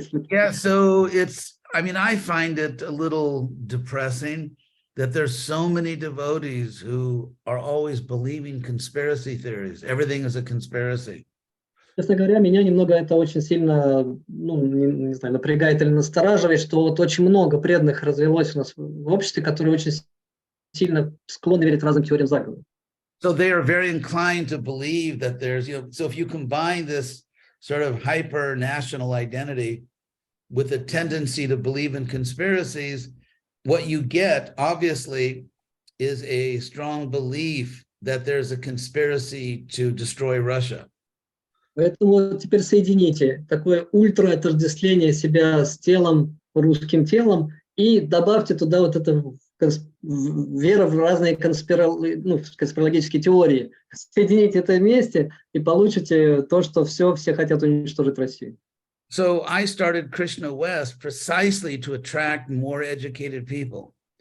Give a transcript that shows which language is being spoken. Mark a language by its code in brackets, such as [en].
[en] Yeah, so I find it a little depressing that there's so many devotees who are always believing conspiracy theories. Everything is a conspiracy. [ru] Честно говоря, меня немного это очень сильно, не знаю, напрягает или настораживает, что вот очень много преданных развелось у нас в обществе, которые очень сильно склонны верить разным теориям заговора. [en] So they are very inclined to believe that there's, so if you combine this sort of hyper-national identity with a tendency to believe in conspiracies, what you get, obviously, is a strong belief that there's a conspiracy to destroy Russia. [ru] Поэтому теперь соедините такое ультра-отождествление себя с телом, русским телом, и добавьте туда вот эту веру в разные конспирологические теории. Соедините это вместе и получите то, что все хотят уничтожить Россию. [en] So I started Krishna West precisely to attract more educated people.